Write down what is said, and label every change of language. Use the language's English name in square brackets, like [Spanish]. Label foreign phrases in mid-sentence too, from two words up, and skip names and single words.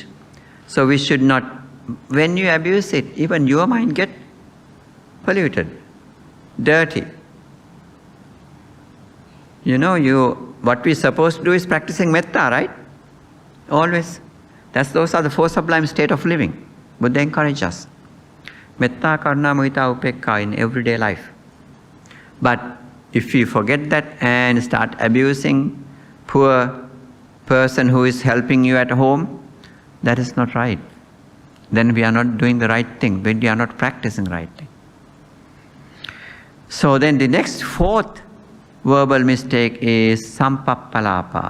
[English] So we should not, when you abuse it, even your mind get polluted, dirty. What we're supposed to do is practicing metta, right? Always. Those are the four sublime state of living. Buddha encourages us. [Pali] Metta, karuna, mudita, upekkha [English] in everyday life. But if we forget that and start abusing poor person who is helping you at home, that is not right. Then we are not doing the right thing. When we are not practicing the right thing. So then the next fourth verbal mistake is sampappalapa.